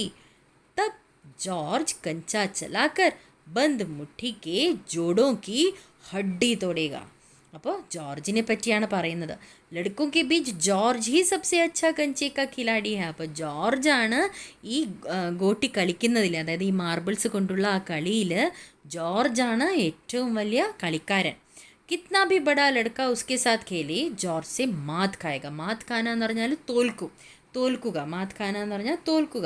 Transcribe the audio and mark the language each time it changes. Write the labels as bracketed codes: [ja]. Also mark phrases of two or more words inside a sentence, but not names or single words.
[hi] तब जॉर्ज कंचा चलाकर बंद मुट्ठी के जोड़ों की हड्डी तोड़ेगा. [ml] അപ്പോൾ ജോർജിനെ പറ്റിയാണ് പറയുന്നത്. [hi] ലഡ്കോं के बीच जॉर्ज ही सबसे अच्छा कंचे का खिलाड़ी है. [ml] അപ്പോൾ ജോർജാണ് ഈ ഗോട്ടി കളിക്കുന്നതിൽ, അതായത് ഈ മാർബിൾസ് കൊണ്ടുള്ള ആ കളിയിൽ ജോർജാണ് ഏറ്റവും വലിയ കളിക്കാരൻ. [hi] कितना भी बड़ा लड़का उसके साथ खेले जॉर्ज से मात खाएगा. मात खाना [ml] എന്ന് പറഞ്ഞാൽ തോൽക്കുക. [hi] मात खाना [ml] എന്ന് പറഞ്ഞാൽ തോൽക്കുക.